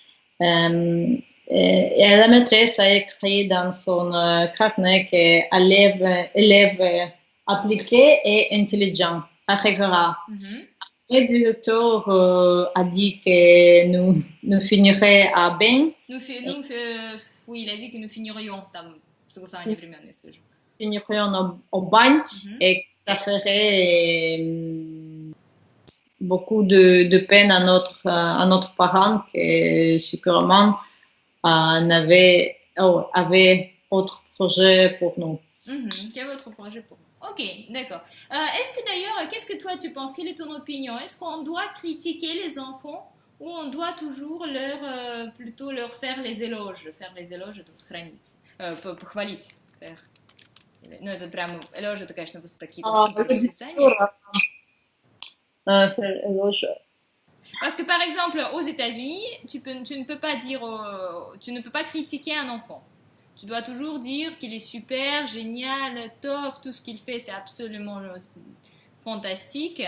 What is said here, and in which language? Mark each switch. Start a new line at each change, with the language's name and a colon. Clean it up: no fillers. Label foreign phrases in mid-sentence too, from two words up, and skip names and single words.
French: Et la maîtresse a écrit dans son carnet que élève appliqué et intelligent. Arrivera. Le directeur a dit que nous finirions à bien. Oui, il a dit que nous finirions
Russian: там согласование времен, если же.
French: Finirions au bagne et ça ferait beaucoup de peine à notre parent qui sûrement avait autre projet pour nous. Qui avait autre projet pour nous. Ok, d'accord. Est-ce que d'ailleurs, qu'est-ce que toi tu penses? Quelle est ton opinion? Est-ce qu'on doit critiquer les enfants ou on doit toujours plutôt leur faire les éloges? Faire les éloges,
Russian: это хранить, похвалить. Ну, это прям, éloge, это, конечно, такие восклицания.
French: Parce que, par exemple, aux États-Unis, tu ne peux pas critiquer un enfant. Tu dois toujours dire qu'il est super, génial, top, tout ce qu'il fait, c'est absolument fantastique.